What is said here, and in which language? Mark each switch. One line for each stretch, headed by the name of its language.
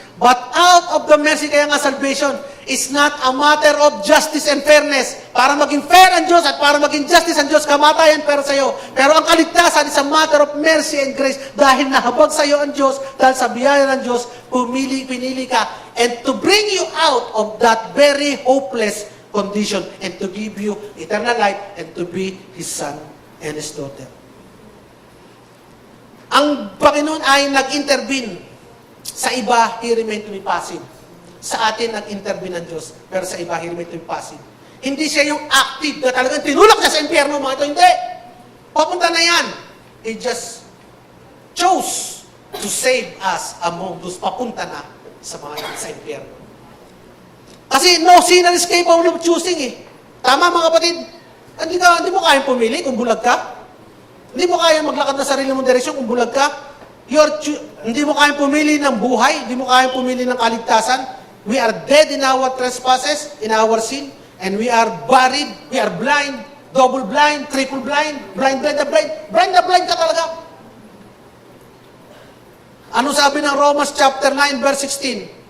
English: But out of the mercy,
Filipino: kaya nga
English: salvation is not a matter of justice and fairness.
Filipino: Para maging fair ang Diyos at para maging justice ang Diyos, kamatayan pero sa iyo. Pero ang kaligtasan is a matter of mercy and grace dahil nahabag sa iyo ang Diyos, dahil sa biyaya ng Diyos, pinili ka.
English: And to bring you out of that very hopeless condition and to give you eternal life and to be His son and His daughter.
Filipino: Ang Panginoon ay nag-intervene. Sa iba,
English: He remained to be passive.
Filipino: Sa atin, nag-intervene ng Diyos. Pero sa iba,
English: He remained to be passive.
Filipino: Hindi siya yung active na talagang tinulak siya sa impyerno, mga ito. Hindi. Papunta na yan.
English: He just chose to save us among those
Filipino: papunta na sa impyerno.
English: Kasi no sinner is capable of choosing eh.
Filipino: Tama mga kapatid? Hindi mo kayang pumili kung bulag ka. Hindi mo kayang maglakad na sarili mong direksyon kung bulag ka. Hindi mo kayang pumili ng buhay. Hindi mo kayang pumili ng kaligtasan.
English: We are dead in our trespasses, in our sin, and we are buried, we are blind, double blind, triple blind, blind na blind ka talaga.
Filipino: Ano sabi ng Romans chapter 9 verse 16?